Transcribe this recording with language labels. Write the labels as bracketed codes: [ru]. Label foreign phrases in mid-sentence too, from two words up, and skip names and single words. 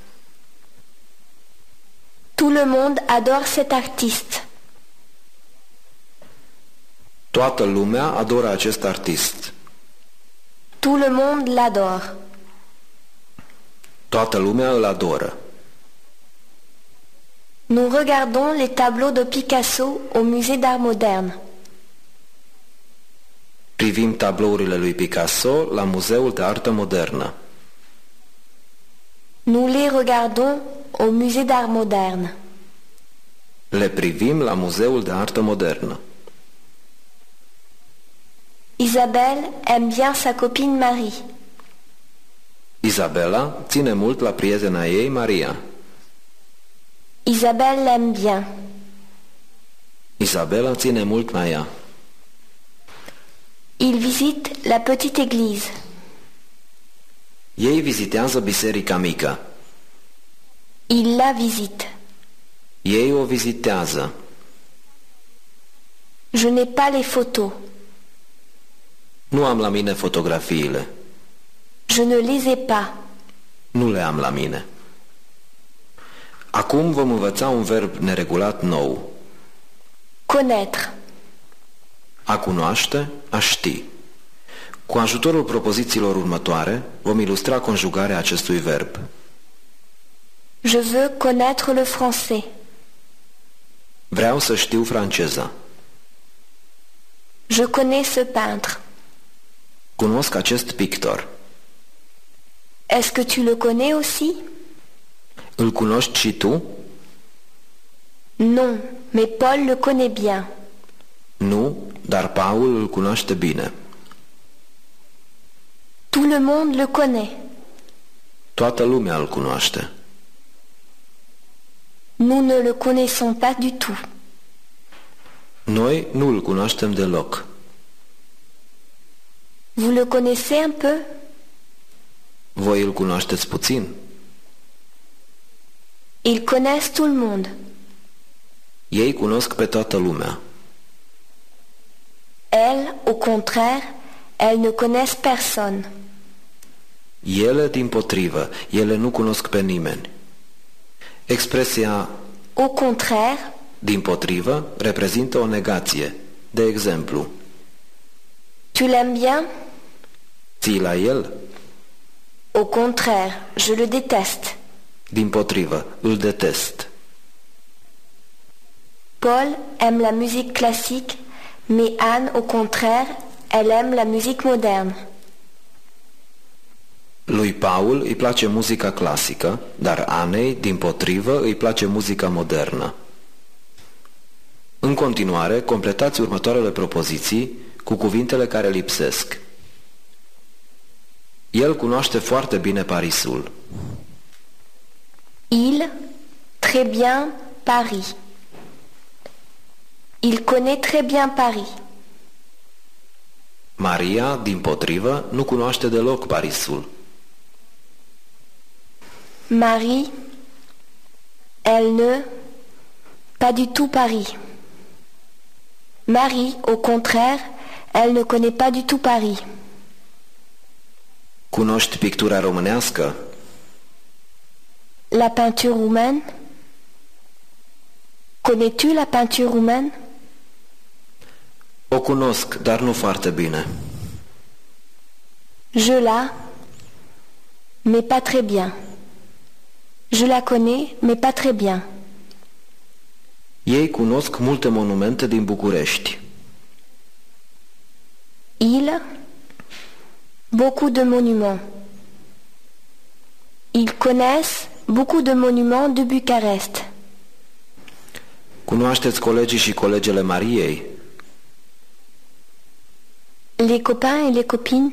[fr] Tout le monde adore cet artiste. [ro] Toată lumea adoră acest artist. [fr] Tout le monde l'adore. [ro] Toată lumea îl adoră. [fr] Nous regardons les tableaux de Picasso au musée d'art moderne. [ro] Privim tablourile lui Picasso la Muzeul de Artă Modernă. [fr] Nous les regardons au musée d'art moderne. [ro] Le privim la Muzeul de Artă Modernă. [fr] Isabelle aime bien sa copine Marie. [ro] Isabela ține mult la prietena ei, Maria. [fr] Isabelle l'aime bien. [ro] Isabela ține mult la ea. [fr] Il visite la petite église. [ro] Ei vizitează biserica mică. [fr] Il la visite. [ro] Ei o vizitează. [fr] Je n'ai pas les photos. [ro] Nu am la mine fotografiile. [fr] Je ne les ai pas. [ro] Nu le am la mine. Acum vom învăța un verb neregulat nou. [fr] Connaître. [ro] A cunoaște, a ști. Cu ajutorul propozițiilor următoare, vom ilustra conjugarea acestui verb. [fr] Je veux connaître le français. [ro] Vreau să știu franceza. [fr] Je connais ce peintre. [ro] Cunosc acest pictor. [fr] Est-ce que tu le connais aussi? [ro] Îl cunoști și tu? [fr] Non, mais Paul le connaît bien. [ro] Nu, dar Paul îl cunoaște bine. [fr] Tout le monde le connaît. [ro] Toată lumea îl cunoaște. [fr] Nous ne le connaissons pas du tout. [ro] Noi nu îl cunoaștem deloc. [fr] Vous le connaissez un peu? [ro] Voi îl cunoașteți puțin? [fr] Ils connaissent tout le monde. [ro] Ei cunosc pe toată lumea. [fr] Elles, au contraire, elles ne connaissent personne. [ro] Ele, dimpotrivă, ele nu cunosc pe nimeni. Expresia [fr] Au contraire, [ro] dimpotrivă reprezintă o negație. De exemplu, [fr] tu l'aimes bien? [ro] ții la el? [fr] Au contraire, je le déteste. [ro] Dimpotrivă, îl detest. [fr] Paul aime la musique classique, mais Anne, au contraire, elle aime la musique moderne. [ro] Lui Paul îi place muzica clasică, dar Anei, dimpotrivă, îi place muzica modernă. În continuare, completați următoarele propoziții cu cuvintele care lipsesc. El cunoaște foarte bine Parisul. [fr] Il, très bien, Paris. Il connaît très bien Paris. [ro] Maria, dimpotrivă, nu cunoaște deloc Parisul. [fr] Marie, elle ne, pas du tout Paris. Marie, au contraire, elle ne connaît pas du tout Paris. [ro] Cunoști pictura românească? [fr] La peinture roumaine? Connais-tu la peinture roumaine? [ro] O cunosc, dar nu foarte bine. [fr] Je la, mais pas très bien. Je la connais, mais pas très bien. [ro] Ei cunosc multe monumente din București. [fr] Il, beaucoup de monuments. Ils connaissent beaucoup de monuments de Bucarest. [ro] Cunoașteți colegii și colegele Mariei? [fr] Les copains et les copines?